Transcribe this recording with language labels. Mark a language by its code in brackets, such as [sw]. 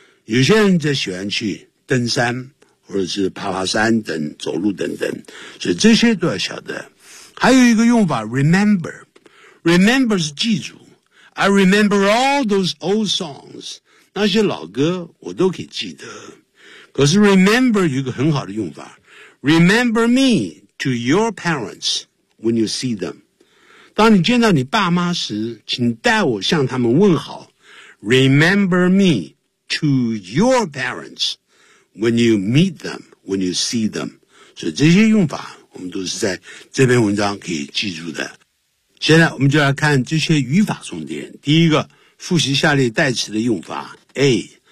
[zh] 有些人则喜欢去登山或者是爬爬山等走路等等。所以这些都要晓得。还有一个用法 remember. [en] Remember [zh] 是记住。 [en] I remember all those old songs. [zh] 那些老歌我都可以记得。可是 remember 有一个很好的用法。 [en] Remember me to your parents when you see them. [zh] 当你见到你爸妈时请代我向他们问好。 [en] Remember me to your parents when you meet them, when you see them. [zh] 所以这些用法我们都是在这篇文章可以记住的。现在我们就来看这些语法重点。第一个，复习下列代词的用法 A.